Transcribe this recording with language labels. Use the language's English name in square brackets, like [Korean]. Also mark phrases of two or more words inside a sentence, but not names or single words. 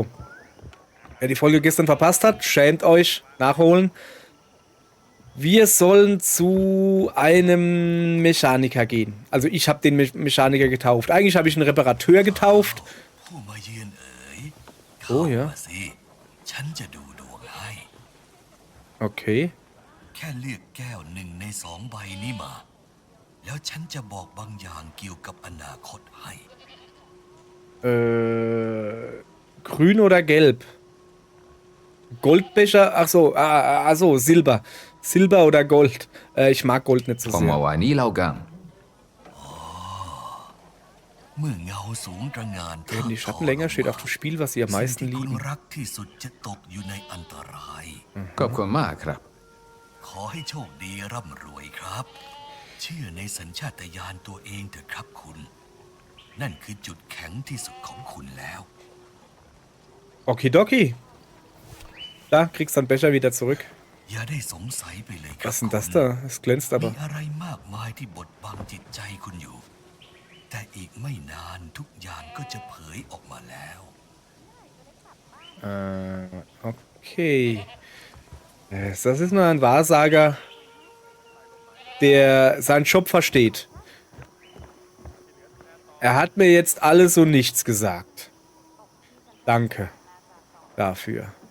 [German] Wer die Folge gestern verpasst hat, schämt euch. Nachholen. Wir sollen zu einem Mechaniker gehen. Also ich habe den Mechaniker getauft. Eigentlich habe ich einen Reparateur getauft. Oh ja. Okay. [Thai] แค่เลือกแก้วหนึ่งใน2 ใบนี้มา แล้วฉันจะบอกบางอย่างเกี่ยวกับอนาคตให้ [German] Grün oder gelb? Goldbecher? Ach so, so, Silber. Silber oder Gold? Ich mag Gold nicht so [Thai] ผมเอา [German] sehr. [Thai] ไว้นี่เล่ากัน เมื่อเงาสูงตระหง่าน [German] Werden die Schatten länger, steht auf dem Spiel, was sie am [Thai] สิ่ง [German] meisten [Thai] ที่คุณ [German] lieben. [Thai] รักที่สุดจะตกอยู่ในอันตราย ขอบคุณมากครับ ขอให้โชคดีร่ำรวยครับ เชื่อในสัญชาตญาณตัวเองเถอะครับคุณ นั่นคือจุดแข็งที่สุดของคุณแล้ว [German] Okidoki. Da, kriegst deinen Becher wieder zurück. [Thai] อย่าได้สงสัยไปเลยครับ [German] Was ist denn das [Thai] คุณ [German] da? Es glänzt [Thai] มี [German] aber. [Thai] อะไรมากมายที่บดบังจิตใจคุณอยู่ แต่อีกไม่นานทุกอย่างก็จะเผยออกมาแล้ว [German] Okay. Das ist mal ein Wahrsager, der seinen Job versteht. Er hat mir jetzt alles und nichts gesagt. Danke dafür.